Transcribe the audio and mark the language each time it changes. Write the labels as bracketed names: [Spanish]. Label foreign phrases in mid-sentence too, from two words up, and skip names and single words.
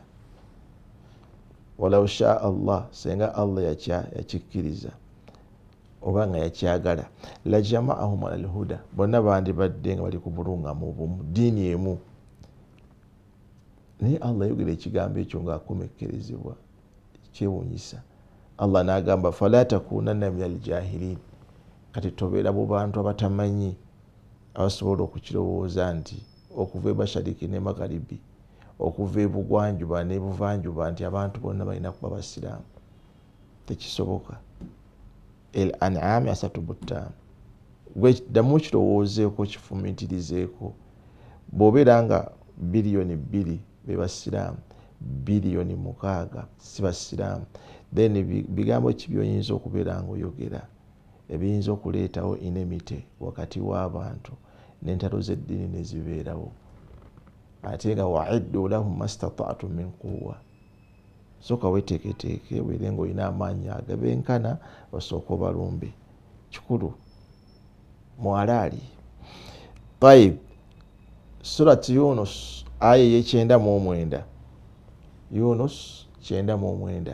[Arabic] ولو شاء الله, [Ganda] senga Allah yakikkiriza oba nga yakyagala, [Arabic] لجمعهم على الهدى, [Ganda] bonna bandibadde nga bali ku bulungamu obumu, ddiini emu. Naye Allah yayogera ekigambo ekyo ng'akomekkerezebwa, kyewuunyisa. [Arabic] Allah n'agamba فلا تكونن من الجاهلين, [Ganda] kati tobeera mu bantu abatamanyi abasobola okukirowooza nti okuva emashariki ne magharibi, okuva ebugwanjuba n'ebuvanjuba nti abantu bonna balina kuba basiraamu. Tekisoboka. Al-An'am 35. Ddamu kirowoozeeko, kifumiitirizeeko. Bw'obeera nga biliyoni 2 be basiraamu, biliyoni 6 si basiraamu, then bigambo ki by'oyinza okubeera ng'oyogera ebiyinza okuleetawo inemite wakati w'abantu, n'entalo z'eddiini ne zibeerawo. [Arabic] Ate nga وأعدوا لهم ما استطعتم من قوة, [Ganda] sooka weeteeketeeke weere ng'olina amaanyi agabenkana osooka obalumbe. Kikulu mwalaali. Tayib, surati Yunus aya y'e99. Yunus 99.